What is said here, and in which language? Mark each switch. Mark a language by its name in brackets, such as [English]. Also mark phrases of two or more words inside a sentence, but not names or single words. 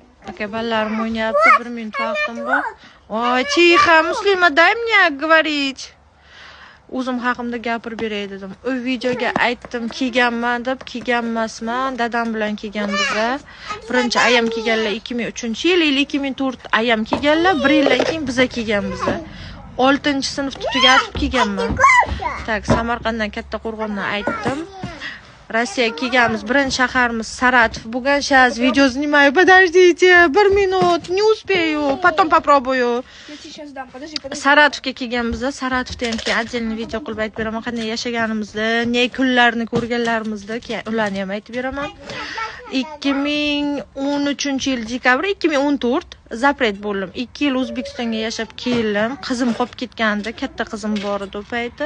[Uzbek] Aka ballarim o'ynayapti, 1 minut vaqtim bor. Voy, Tixa, Muslima, [Russian] дай мне говорить. [Uzbek] O'zim haqimda gapirib beray dedim. U videoga aytdim, kelganman deb, kelganmasman, dadam bilan kelgan biza. Birinchi ayam kelganlar 2003-yil, 2004 ayam kelganlar, 1 yildan keyin biza kelgan biza. 6-sinfni tugatib kelganman. Tak, Samarqanddan Kattaqo'rg'ondan aytdim. Rossiyaga kelganmiz, birinchi shaharimiz Saratov bo'lgan. [Russian] Сейчас видео снимаю. Подождите, 1 minut, не успею, потом попробую. Я тебе сейчас дам, подожди. [Uzbek] Saratovga kelgan biza. Saratovdan keyin отдельный video qilib aytib beraman, qanday yashaganimizni, ne kunlarni ko'rganlarimizni, keyin ularni ham aytib beraman. 2013-yil dekabr, 2014 zapret bo'ldim. 2 yil O'zbekistonga yashab keldim. Qizim qolib ketgandi, katta qizim bor edi u payti.